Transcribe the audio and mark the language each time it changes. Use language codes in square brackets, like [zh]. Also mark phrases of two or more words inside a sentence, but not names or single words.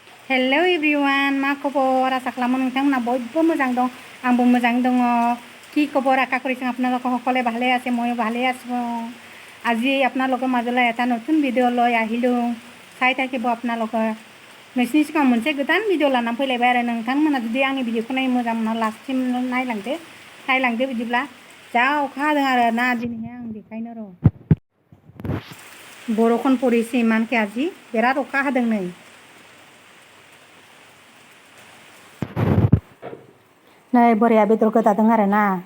[en] hello everyone [brx] मा खबर आशा खालामो नोंथांमोना बयबो मोजां दं आंबो मोजां दङ [as] কি খবৰ আশা কৰিছোঁ আপোনালোক সকলে ভালে আছে ময়ো ভালে আছোঁ আজি আপোনালোকৰ মাজলৈ এটা নতুন ভিডিঅ' লৈ আহিলোঁ চাই থাকিব আপোনালোকে [brx] नोंसिनि सिगाङाव मोनसे गोदान भिडिअ' लानानै फैलायबाय आरो नोंथांमोना जुदि आंनि भिडिअ'खौ नायनो मोजां मोना लास्टसिम नायलांदो बिदिब्ला जा अखा हादों आरो ना दिनैहाय आं बेखायनो र' बर'खन परिसे इमानखे আজি बिराद अखा हादों नै बोराया बेदर गोदादों आरो ना